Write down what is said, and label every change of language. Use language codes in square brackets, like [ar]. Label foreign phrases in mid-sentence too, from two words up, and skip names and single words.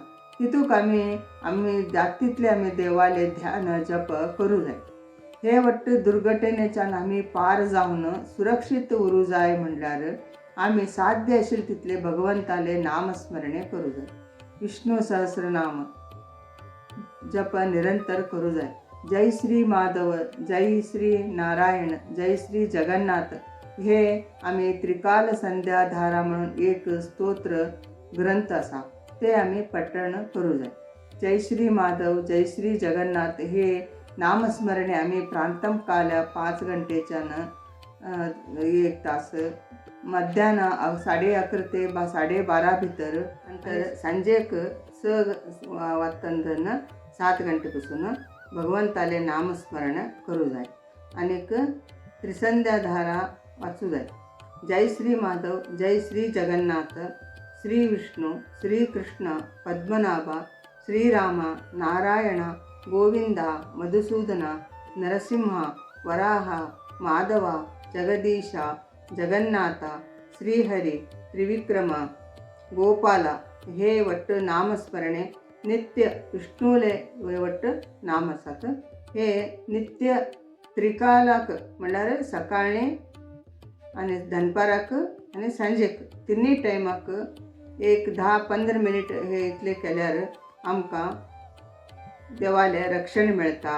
[kok] तितूंक आमी जाता तितले आमी देवाले ध्यान जप करूं जाय. हे वट्ट दुर्घटनेच्यान आमी पार जावन सुरक्षीत उरूं जाय म्हणल्यार आमी साध्य आशिल्ले तितले भगवंताले नामस्मरणे करूं जाय. विष्णू सहस्रनाम जप निरंतर करूं जाय. जय श्री माधव, जय श्री नारायण, जय श्री जगन्नाथ हे आमी त्रिकाल संध्या धारा म्हणून एक स्तोत्र ग्रंथ आसा ते आमी पठण करूं जाय. जय श्री माधव, जय श्री जगन्नाथ हे नामस्मरणे आमी प्रांतम काल 5 घंटेच्यान 1 तास, मध्यान 11:30 ते 12:30 भितर, नंतर सांजेक 6 वाजता 7 घंटे पासून भगवंताले नामस्मरण करूं जाय. आनीक त्रिसंध्या धारा वाचूं जाय. जय श्री माधव, जय श्री जगन्नाथ, श्री विष्णू, श्री कृष्ण, पद्मनाभा, श्रीराम, नारायण, गोविंदा, मधुसूदना, नरसिंहा, वराहा, माधवा, जगदीशा, जगन्नाथा, श्रीहरी, त्रिविक्रम, गोपाला हे वट्ट नामस्मरणे नित्य विष्णूले वट्ट नाम आसात. हे नित्य त्रिकालाक म्हणल्यार सकाळी आनी दनपाराक आनी सांजेक तिनूय टायमाक 10-15 मिनीट हे इतले केल्यार आमकां देवाले रक्षण मेळटा.